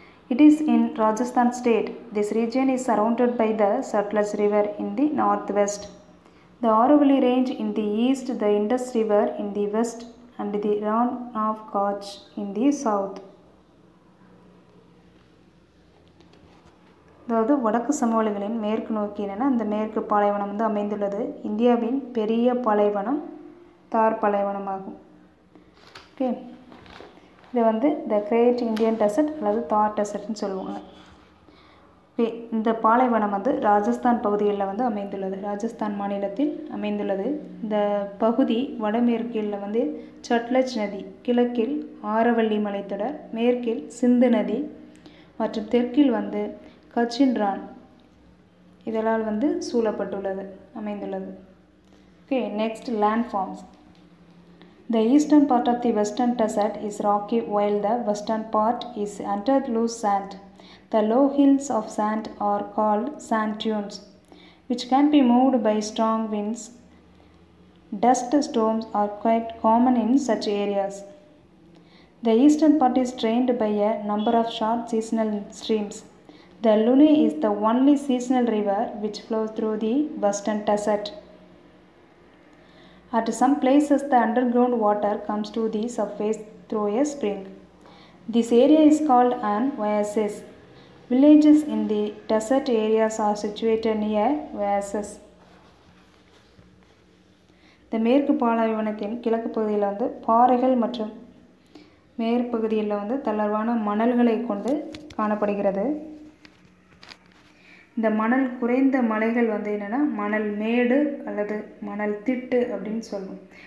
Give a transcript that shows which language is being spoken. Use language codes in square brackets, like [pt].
[en] It is in Rajasthan state. This region is surrounded by the Satluj River in the northwest, the Aravalli Range in the east, the Indus River in the west and the Rann of Kutch in the south. [ta] அதாவது வடக்கு சமவெளிகளின் மேற்கு நோக்கி என்னென்னா அந்த மேற்கு பாலைவனம் வந்து அமைந்துள்ளது. இந்தியாவின் பெரிய பாலைவனம் தார் பாலைவனமாகும். ஓகே, இதை வந்து த கிரேட் இந்தியன் டெசர்ட் அல்லது தார் டெசர்ட்னு சொல்லுவாங்க. ஓகே, இந்த பாலைவனம் வந்து ராஜஸ்தான் பகுதிகளில் வந்து அமைந்துள்ளது. ராஜஸ்தான் மாநிலத்தில் அமைந்துள்ளது. இந்த பகுதி வடமேற்கில் வந்து சட்லஜ் நதி, கிழக்கில் ஆரவல்லி மலைத்தொடர், மேற்கில் சிந்து நதி மற்றும் தெற்கில் வந்து கச்சின் ரான் இதனால் வந்து சூழப்பட்டுள்ளது, அமைந்துள்ளது. [en] Okay, next landforms. The eastern part of the western desert is rocky while the western part is under loose sand. The low hills of sand are called sand dunes, which can be moved by strong winds. Dust storms are quite common in such areas. The eastern part is drained by a number of short seasonal streams. The Luni is the only seasonal river which flows through the Western Desert. At some places, the underground water comes to the surface through a spring. This area is called an oasis. Villages in the desert areas are situated near oases. [ta] இந்த மேற்கு பாலைவனத்தின் கிழக்கு பகுதியில் வந்து பாறைகள் மற்றும் மேற்பகுதியில் வந்து தளர்வான மணல்களை கொண்டு காணப்படுகிறது. இந்த மணல் குறைந்த மலைகள் வந்து என்னென்னா மணல் மேடு அல்லது மணல் திட்டு அப்படின்னு சொல்லுவோம்.